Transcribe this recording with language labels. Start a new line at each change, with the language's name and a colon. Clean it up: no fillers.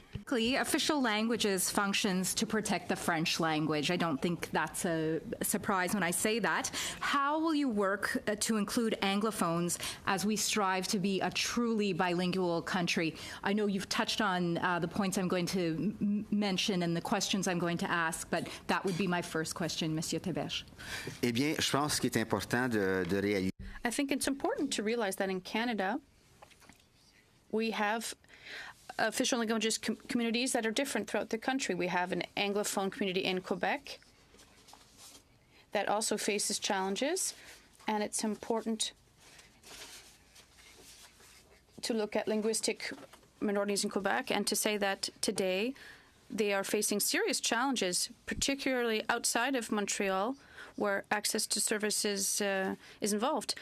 English: Official languages functions to protect the French language. I don't think that's a surprise when I say that. How will you work to include Anglophones as we strive to be a truly bilingual country? I know you've touched on the points I'm going to mention and the questions I'm going to ask, but that would be my first question, Monsieur Theberge.
French: Eh bien, je pense qu'il est important de réaliser.
English: I think it's important to realize that in Canada, we have official languages communities that are different throughout the country. We have an Anglophone community in Quebec that also faces challenges, and it's important to look at linguistic minorities in Quebec and to say that today they are facing serious challenges, particularly outside of Montreal, where access to services is involved.